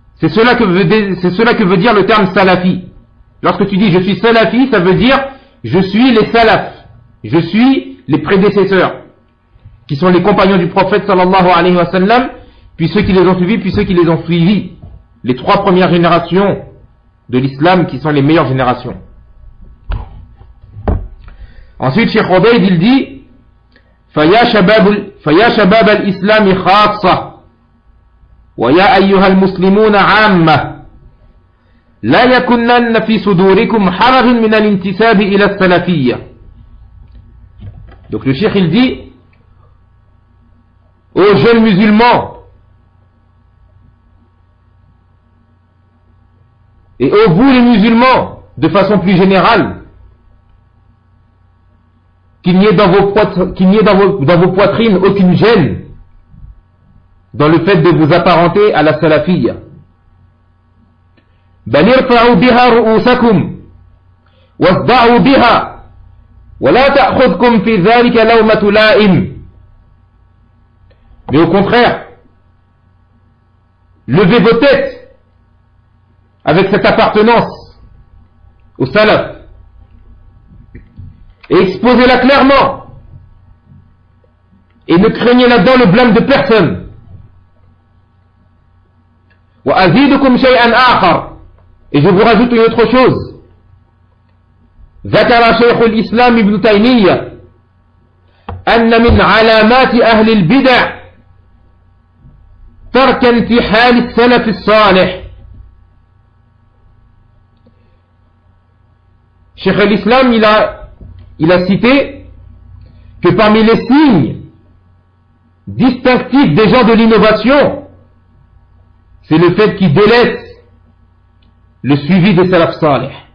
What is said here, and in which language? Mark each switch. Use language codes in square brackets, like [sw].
[fr] C'est cela que veut dire le terme salafi. Lorsque tu dis je suis salafi, ça veut dire je suis les salafs. Je suis les prédécesseurs, qui sont les compagnons du prophète sallallahu alayhi wa sallam, puis ceux qui les ont suivis. Les trois premières générations de l'islam qui sont les meilleures générations. Ensuite, Cheikh Obeid, il dit, [ar] فَيَا شَبَابَ الْإِسْلَامِ خَاصَّةِ وَيَا أَيُّهَا الْمُسْلِمُونَ عَامَّةِ لَا يَكُنَّنَّ فِي صُدُورِكُمْ حَرَجٌ مِنَ الْإِنْتِسَابِ إِلَى السَّلَفِيَّةِ. [fr] Donc le Cheikh, il dit, ô jeunes musulmans, et ô vous les musulmans, de façon plus générale, qu'il n'y ait dans vos poitrines aucune gêne dans le fait de vous apparenter à la salafia. [ar] بل ارفعوا بها رؤوسكم واصدعوا بها ولا تأخذكم في ذلك لومة لائم. [fr] Mais au contraire, levez vos têtes avec cette appartenance au salaf et exposez-la clairement et ne craignez là-dedans le blâme de personne. [ar] وأزيدكم شيئا آخر. [fr] Et je vous rajoute une autre chose. [ar] ذكر شيخ الإسلام ابن تيمية أن من علامات أهل البدع ترك انتحال السلف الصالح. [fr] Cheikh al-Islam, il a cité que parmi les signes distinctifs des gens de l'innovation, c'est le fait qu'ils délaissent le suivi des salaf salih.